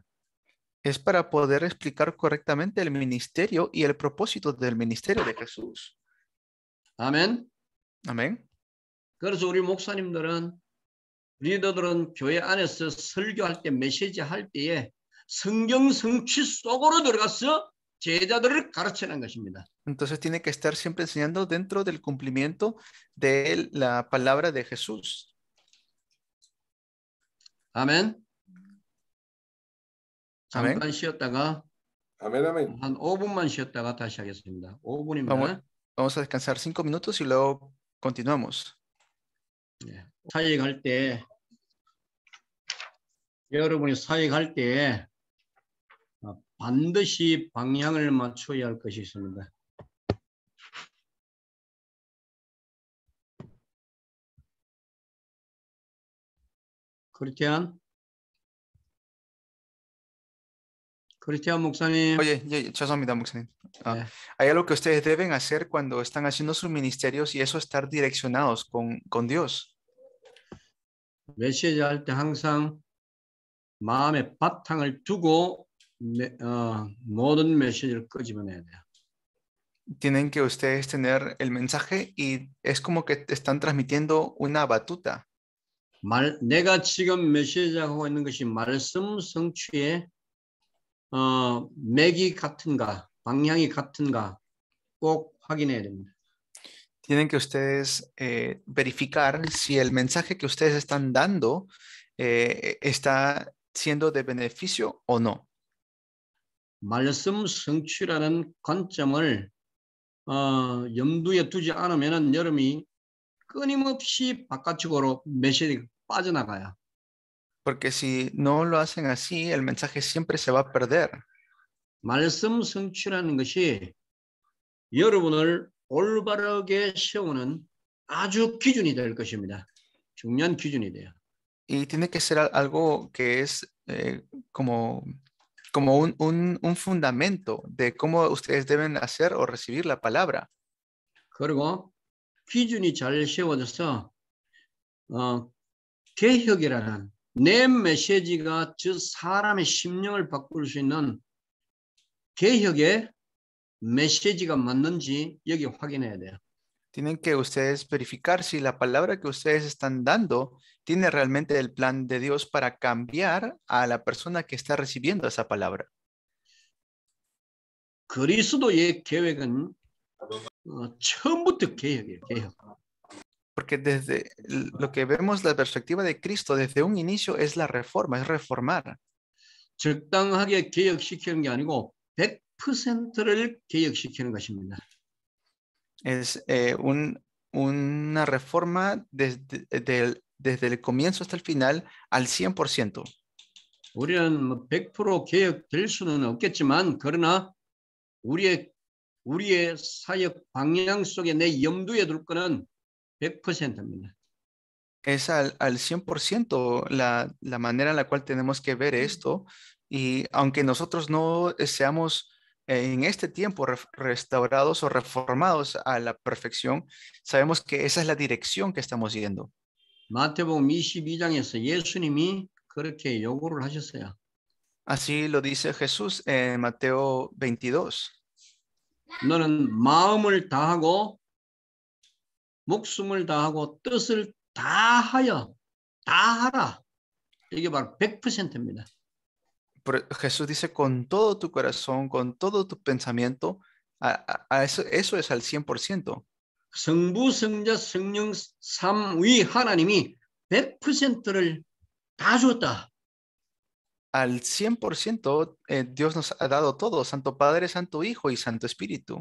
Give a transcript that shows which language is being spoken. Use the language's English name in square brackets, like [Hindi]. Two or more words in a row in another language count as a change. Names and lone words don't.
[Spanish] Es para poder explicar correctamente el ministerio y el propósito del ministerio de Jesús. [Korean] 아멘. [Spanish] Amén. [Korean] 그래서 우리 목사님들은 리더들은 교회 안에서 설교할 때 메시지 할 때에 성경 성취 속으로 들어가서 제자들을 가르치는 것입니다. [Spanish] Entonces tiene que estar siempre enseñando dentro del cumplimiento de la palabra de Jesús. [Korean] 아멘. 아멘. 잠깐 쉬었다가 아멘, 아멘. 한 5분만 쉬었다가 다시 하겠습니다. 5분입니다. [Spanish] Vamos a descansar 5 minutos y luego continuamos. [Korean] 사역할 때 여러분이 사역할 때 반드시 방향을 맞춰야 할 것이 있습니다. 크리스티안 목사님. Oye, 죄송합니다, 목사님. [Spanish] Hay algo que ustedes deben hacer cuando están haciendo sus ministerios y eso estar direccionados con Dios. [Korean] 메시지 할 때 항상 마음에 바탕을 두고 모든 메시지를 끄집어내야 돼요. [Spanish] Tienen que ustedes tener el mensaje y es como que están transmitiendo una batuta. [Korean] 내가 지금 메시지하고 있는 것이 말씀 성취의 맥이 같은가, 방향이 같은가 꼭 확인해야 됩니다. [Spanish] Tienen que ustedes verificar si el mensaje que ustedes están dando está siendo de beneficio o no. [Korean] 말씀 성취라는 관점을 염두에 두지 않으면 여러분이 끊임없이 바깥쪽으로 메시지가 빠져나가요. [Spanish] Porque si no lo hacen así, el mensaje siempre se va a perder. [Korean] 말씀 성취라는 것이 여러분을 올바르게 세우는 아주 기준이 될 것입니다. 중요한 기준이 돼요. [Spanish] Y tiene que ser algo que es como un fundamento de cómo ustedes deben hacer o recibir la palabra. [Korean] 그리고 기준이 잘 세워져서 개혁이라는 내 메시지가 저 사람의 심령을 바꿀 수 있는 개혁의 메시지가 맞는지 여기 확인해야 돼요. [Spanish] Tienen que ustedes verificar si la palabra que ustedes están dando tiene realmente el plan de Dios para cambiar a la persona que está recibiendo esa palabra. [Korean] 그리스도의 계획은 처음부터 개혁이에요. 개혁. [Spanish] Porque desde lo que vemos la perspectiva de Cristo desde un inicio es la reforma, es reformar. [Korean] 적당하게 개혁시키는 게 아니고 100%를 개혁시키는 것입니다. [Spanish] Es una reforma desde el comienzo hasta el final al 100%. [Korean] 우리는 뭐 100% 개혁될 수는 없겠지만 그러나 우리의 사역 방향 속에 내 염두에 둘 거는 100%입니다. [Spanish] Es al 100% la manera en la cual tenemos que ver esto. Y aunque nosotros no seamos en este tiempo restaurados o reformados a la perfección, sabemos que esa es la dirección que estamos yendo. [Korean] 마태복음 22장에서 예수님이 그렇게 요구를 하셨어요. [Spanish] Así lo dice Jesús en Mateo 22. [Korean] 너는 마음을 다하고 목숨을 다하고 뜻을 다하여 다 하라. 이게 바로 100%입니다. [Spanish] Jesús dice con todo tu corazón, con todo tu pensamiento, eso es al 100%. [Korean] 성부, 성자, 성령 삼위 하나님이 100%를 다 줬다. [Spanish] Al 100% Dios nos ha dado todo, Santo Padre, Santo Hijo y Santo Espíritu.